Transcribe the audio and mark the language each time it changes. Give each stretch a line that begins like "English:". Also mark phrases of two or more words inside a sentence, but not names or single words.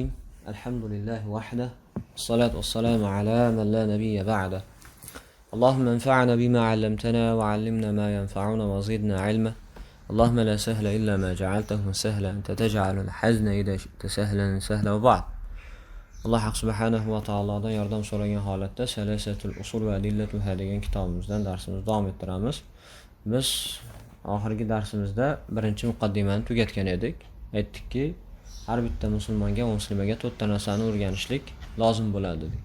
Arabic: الحمد لله وحده، الصلاة والسلام على من لا نبي بعده. اللهم انفعنا بما علمتنا وعلمنا ما ينفعنا وزدنا علما. اللهم لا سهل إلا ما جعلته سهلا، أنت تجعل الحزن إذا شئت سهلا سهلا. وبعد.
Uzbek: Allah subhanahu va taolodan yordam so'ragan holatda Salasatul usul va adillatuha degan kitobimizdan darsimizni davom ettiramiz. Biz oxirgi darsimizda birinchi muqaddimani tugatgan edik. Aytdikki, har bitta musulmonga va muslimaga 4 ta narsani o'rganishlik lozim bo'ladi dedik.